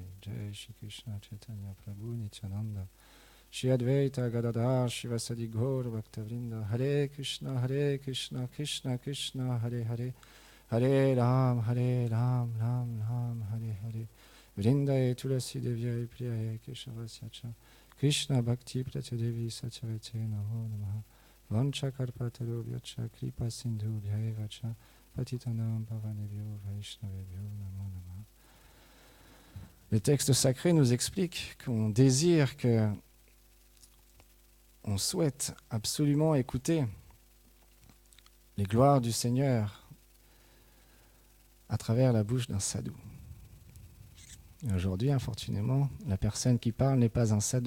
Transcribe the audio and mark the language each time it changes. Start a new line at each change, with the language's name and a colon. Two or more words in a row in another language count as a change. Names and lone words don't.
Sanskrit: Jai Shri Krishna Chaitanya Prabhu Nityananda Shri Advaita Gadadhar Shivasadi Gaur Bhaktavrinda Hare Krishna Krishna Krishna Hare Hare Hare Ram Ram Ram Hare Hare Vrindaye Tulasi Devyaye Priyaye Keshavasyacha Krishna Bhakti Pratyadevi Satyavate Namo Namaha Vancha Karpataro Vyacha Kripa Sindhu Bhyayevacha Patitanam Pavanebhyo Vaishnavebhyo Namo Namaha.
French: Les textes sacrés nous expliquent qu'on désire on souhaite absolument écouter les gloires du Seigneur à travers la bouche d'un sadhu. Et aujourd'hui, infortunément, la personne qui parle n'est pas un sadhu.